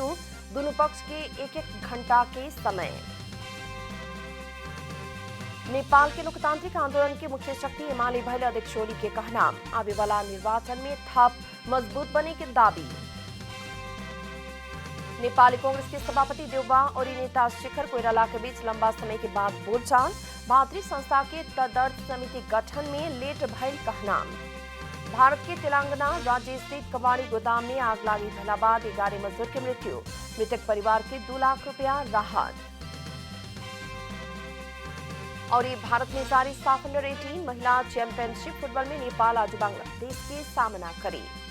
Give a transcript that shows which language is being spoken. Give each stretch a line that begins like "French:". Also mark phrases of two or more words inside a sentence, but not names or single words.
Bhojpuri: दोनों पक्ष के 1-1 घंटा के समय। नेपाल के लोकतांत्रिक आंदोलन के मुख्य शक्ति एमाले भइल अध्यक्ष ओली के कहना। आवे वाला निर्वाचन में थप मजबूत बने के दावी। नेपाली कांग्रेस के सभापति देउबा और नेता शेखर कोइराला के बीच लंबा समय के बाद बोलचाल। भातृ संस्था के तदर्थ समिति गठन में लेट भइल कहना। भारत के तेलंगाना राज्य स्थित कबाड़ी गोदाम में आग लागी भला बाद 11 मजदूर की मृत्यु। मृतक परिवार के 2 लाख रुपया राहत। और ये भारत में जारी साफ अंडर 18 महिला
English: championship football
Bhojpuri: में नेपाल आज बांग्लादेश के सामना करी।